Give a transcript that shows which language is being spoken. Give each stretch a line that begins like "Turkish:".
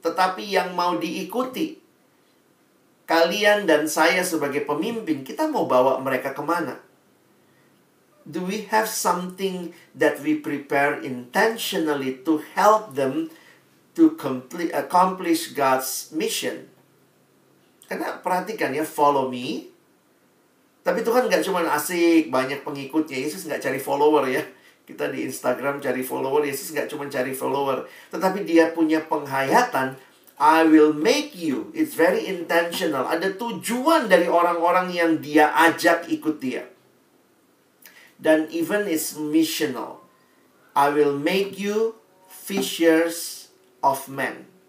Indonesian: Tetapi yang mau diikuti, kalian dan saya sebagai pemimpin, kita mau bawa mereka kemana?
English: Do we have something that we prepare intentionally to help them to accomplish God's mission?
Indonesian: Karena perhatikan ya,
English: follow me.
Indonesian: Tapi Tuhan nggak cuma asik, banyak pengikutnya. Yesus nggak cari follower ya. Kita di Instagram cari follower, Yesus nggak cuma cari follower. Tetapi Dia punya penghayatan,
English: I will make you. It's very intentional.
Indonesian: Ada tujuan dari orang-orang yang Dia ajak ikut Dia.
English: Dan even is missional. I will make you fishers of men.